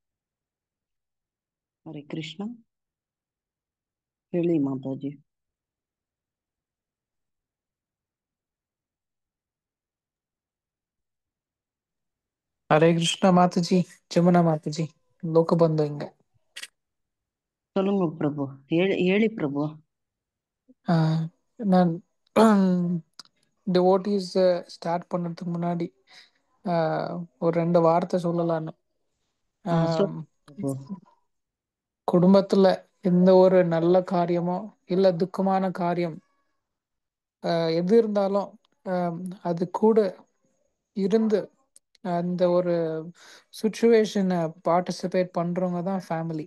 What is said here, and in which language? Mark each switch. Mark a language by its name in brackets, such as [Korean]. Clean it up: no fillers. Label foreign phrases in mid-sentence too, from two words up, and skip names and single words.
[Kannada] ಹರೇ ಕೃಷ್ಣ. ಹೇಳಿ ಮಾತಾಜಿ. ಹರೇ ಕೃಷ್ಣ ಮಾತಾಜಿ. ಜಮುನಾ ಮಾತಾಜಿ, ಲೋಕ ಬಂಧು இங்க. [Tamil] சொல்லுங்க பிரபு. ಹೇಳಿ பிரபு. நான் டிவோட்டிஸ் ஸ்டார்ட் பண்ணதுக்கு முன்னாடி ஒரு 2 வார்த்தை சொல்லலான்னு. குடும்பத்துல எந்த ஒரு நல்ல காரியமோ இல்ல துக்கமான காரியம் எது இருந்தாலும் அது கூட இருந்து அந்த ஒரு சுச்சுவேஷனை பார்ட்டிசிபேட் பண்றவங்க தான் ஃபேமிலி.